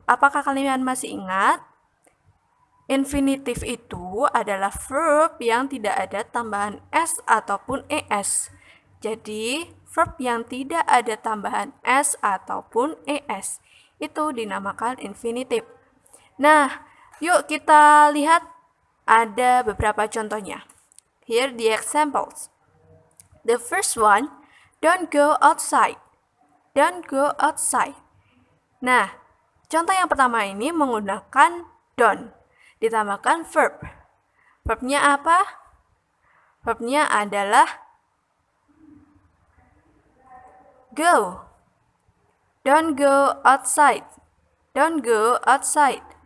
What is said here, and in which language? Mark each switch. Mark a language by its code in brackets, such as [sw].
[id] Apakah kalian masih ingat? Infinitive itu adalah verb yang tidak ada tambahan s ataupun es. Jadi, verb yang tidak ada tambahan s ataupun es itu dinamakan infinitive. Nah, yuk kita lihat ada beberapa contohnya. [en] Here the examples. The first one, don't go outside. Don't go outside. [id] Nah, contoh yang pertama ini menggunakan don't ditambahkan verb. Verbnya apa? Verbnya adalah go. [en] Don't go outside. Don't go outside.